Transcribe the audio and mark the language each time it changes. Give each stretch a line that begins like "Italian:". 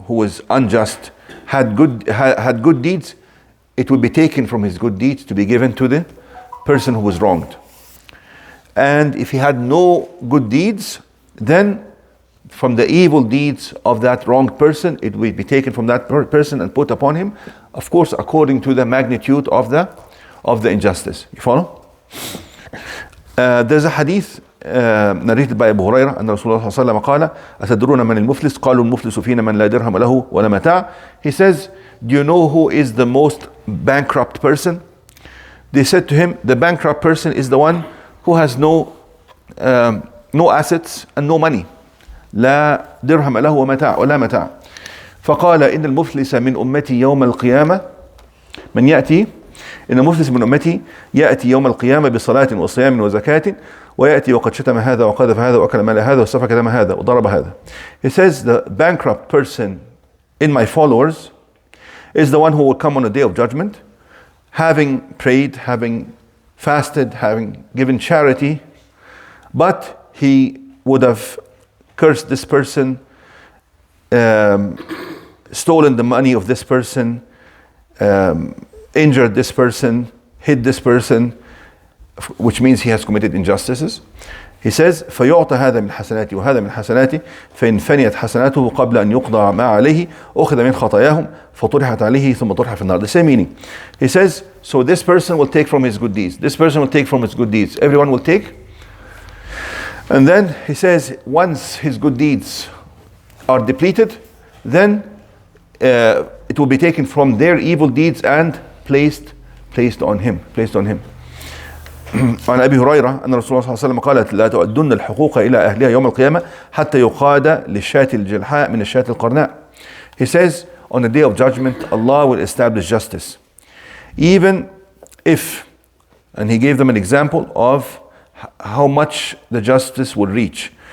English: who was unjust had good deeds, it would be taken from his good deeds to be given to the person who was wronged. And if he had no good deeds, then from the evil deeds of that wronged person, it will be taken from that person and put upon him, of course, according to the magnitude of the injustice. You follow? There's a hadith narrated by Abu Hurairah, and Rasulullah
Arabic: sallallahu alaihi wasallam قال أتدرون من المفلس قالوا المفلس فينا من لا درهم له ولا متاع.
English: He says, do you know who is the most bankrupt person? They said to him, the bankrupt person is the one who has no assets and no money.
Arabic: لا درهم له ومتاع ولا متاع. فقال إن المفلس من أمتي يوم القيامة من يأتي إن المفلس من أمتي يأتي يوم القيامة بصلاة وصيام وزكاة ويأتي وقد شتم هذا وقذف هذا وأكل مال هذا وسفك دم هذا وضرب هذا.
English: He says the bankrupt person in my followers is the one who will come on the day of judgment, having prayed, having fasted, having given charity, but he would have cursed this person, stolen the money of this person, injured this person, hit this person, which means he has committed injustices. He says,
Arabic: فيعطى هذا من حسناتي وهذا من حسناتي فإن فنيت حسناته قبل أن يقضى ما عليه أخذ من خطاياهم فطرحت عليه ثم طرح في النار.
English: The same meaning. He says, so this person will take from his good deeds. This person will take from his good deeds. Everyone will take. And then he says, once his good deeds are depleted, then it will be taken from their evil deeds and placed on him.
Arabic: عن أبي هريرة أن رسول الله صلى الله عليه وسلم قال لا تؤدن الحقوق إلى أهلها يوم القيامة حتى يقاد للشاة الجلحاء من الشاة القرناء.
English: He says, on the day of judgment, Allah will establish justice. Even if, and he gave them an example of how much the justice will reach.